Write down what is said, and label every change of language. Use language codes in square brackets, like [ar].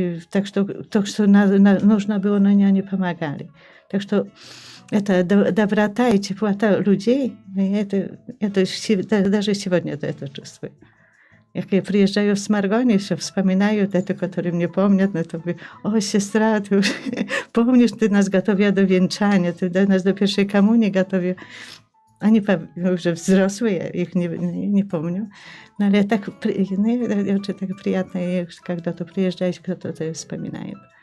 [ru] Так что то, что нужно было, но они помогали. Так что это доброта и теплота людей, это даже сегодня это чувствую. [pl] Jak ja przyjeżdżają w Smargonie, się wspominają te, które mnie pomnią, no to mówię, o siostra, ty już pomnisz, ty nas gotowiła do wieńczania, ty nas do pierwszej komunii gotowiła. Oni już wzrosły, ja ich nie pomnię. No ale tak, [ru] очень так приятно, когда то приезжаешь, кто-то это вспоминает.